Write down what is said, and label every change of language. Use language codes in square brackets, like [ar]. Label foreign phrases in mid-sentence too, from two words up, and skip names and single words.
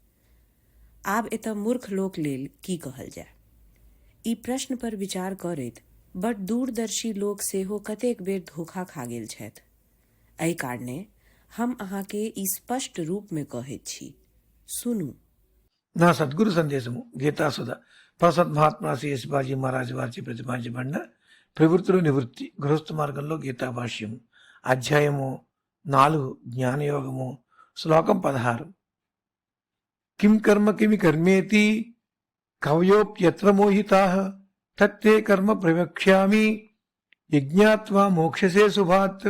[mai] आब एतऽ मूर्ख लोक लेल की कहल जाय. ई प्रश्न पर विचार करैत बड़ दूरदर्शी लोग सेहो कतेक बेर धोखा खा गेल छथि। एहि कारणे हम अहाँके ई स्पष्ट रूप में कहैत छी, सुनू। [te] నా సద్గురు సందేశము గీతాసుధ ప్రసత్ మహాత్మా శ్రీ శివాజీ మహారాజ్ వారిచే ప్రతిపాదించబడిన ప్రవృత్తిలో నివృత్తి గృహస్థ మార్గంలో గీతా భాష్యము అధ్యాయము 4 జ్ఞానయోగము శ్లోకం 16 [sa] किं कर्म किमकर्मेति कवयोऽप्यत्र मोहिताः तत्ते कर्म प्रवक्ष्यामि यज्ज्ञात्वा मोक्ष्यसेऽशुभात्.